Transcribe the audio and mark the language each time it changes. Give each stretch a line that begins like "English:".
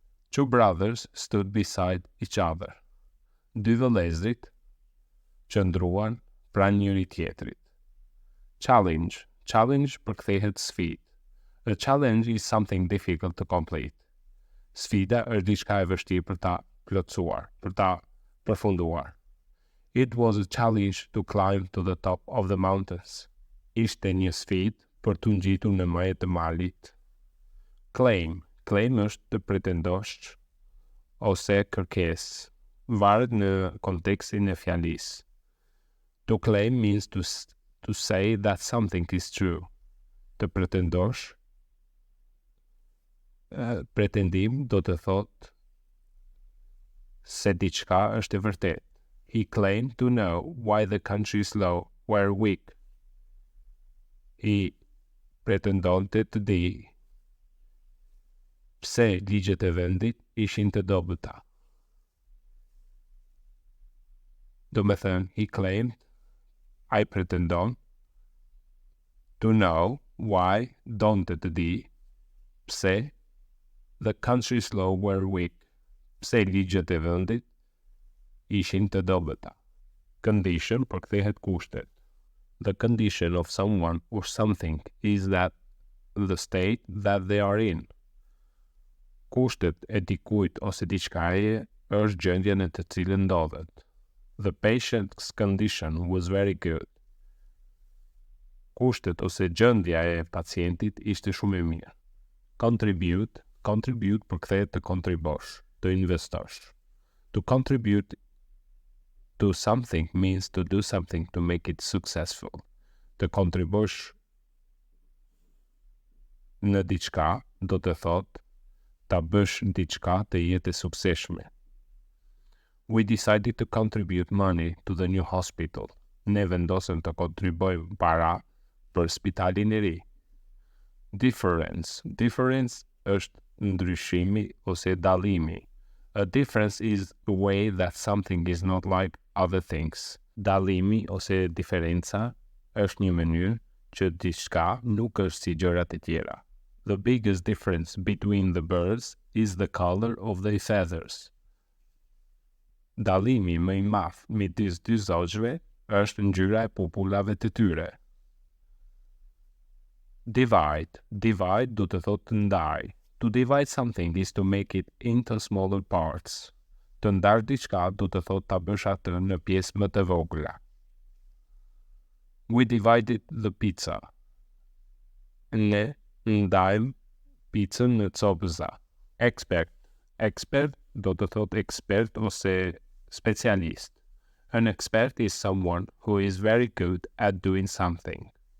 English: Two brothers stood beside each other.
Albanian: Dy vëllezrit qëndruan pranë njëri tjetrit. Challenge përkthehet sfidë.
English: A challenge is something difficult to complete.
Albanian: Sfida është diçka e vështirë për ta plotësuar, për ta përfunduar.
English: It was a challenge to climb to the top of the mountains.
Albanian: Ishte një sfidë për të ngjitur në majë të malit. Claim është të pretendosh ose kërkesë. Varet në kontekstin e fjalisë.
English: To claim means to say that something is true.
Albanian: Të pretendosh. Pretendim do të thotë se diçka është e vërtetë.
English: He claimed to know why the country's law were weak.
Albanian: I pretendonte të di pse ligjet e vendit ishin të dobëta. Do me thënë,
English: he claimed,
Albanian: ai pretendon,
English: to know why,
Albanian: donte të di, pse,
English: the country's law were weak,
Albanian: pse ligjet e vendit ishin të dobëta. Condition përkthehet kushtet.
English: The condition of someone or something is that the state that they are in.
Albanian: Kushtet e dikujt ose diçkaje është gjendja në të cilën ndodhet.
English: The patient's condition was very good.
Albanian: Kushtet ose gjendja e pacientit ishte shumë e mirë. Contribute përkthehet të kontribosh, të investosh.
English: To contribute Do something means to do something to make it successful.
Albanian: Të kontribosh në diçka do të thotë ta bësh diçka të jetë e suksesshme.
English: We decided to contribute money to the new hospital.
Albanian: Ne vendosëm të kontribojmë para për spitalin e ri. Difference. Difference është ndryshimi ose dallimi.
English: A difference is the way that something is not like other things.
Albanian: Dallimi ose diferenca është një mënyrë që diçka nuk është si gjërat e tjera.
English: The biggest difference between the birds is the color of their feathers.
Albanian: Dallimi më i madh midis dy zogjve është ngjyra e pupullave të tyre. Divide. Divide do të thotë ndaj.
English: To divide something is to make it into smaller parts.
Albanian: Të ndarë diçka do të thotë ta bësh atë në pjesë më të vogla.
English: We divided the pizza.
Albanian: Ne ndajmë pizzën në copëza. Expert. Expert do të thotë ekspert ose specialist.
English: An expert is someone who is very good at doing something.